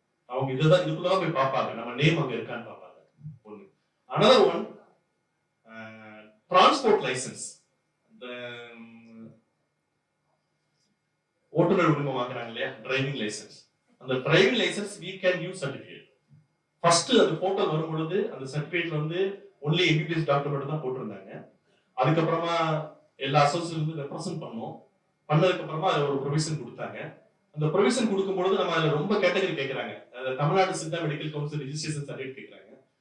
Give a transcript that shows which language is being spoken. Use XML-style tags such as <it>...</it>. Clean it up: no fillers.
<ta>அவங்க இதுதான் இதுக்குள்ளதான் போய் பார்ப்பாங்க, நம்ம நேம் அங்க இருக்கான்னு பார்ப்பாங்க. ஒண்ணு.</ta> <en>Another one, transport license.</en> <ta>இந்த ஓட்டுநர் உரிமம் வாங்குறாங்க இல்லையா, டிரைவிங் லைசன்ஸ்.</ta> <en>அந்த driving license we can use certificate.</en> <ta>First அந்த போட்டோ வரும் பொழுது அந்த சர்டிபிகேட்ல வந்து ஒன்லி எம்பிபிஎஸ் டாக்டர் மட்டும் தான் போட்டிருந்தாங்க. அதுக்கப்புறமா எல்லா அசோசியேஷன் ரெப்ரசென்ட் பண்ணோம். பண்ணதுக்கு அப்புறமா அதுல ஒரு ப்ரொவிஷன் கொடுத்தாங்க. அந்த ப்ரொவிஷன் கொடுக்கும்போது நம்ம அதுல ரொம்ப கேட்டகரி கேட்கறாங்க. Tamil Nadu Siddha medical council registration certificate கேட்கறாங்க.</ta>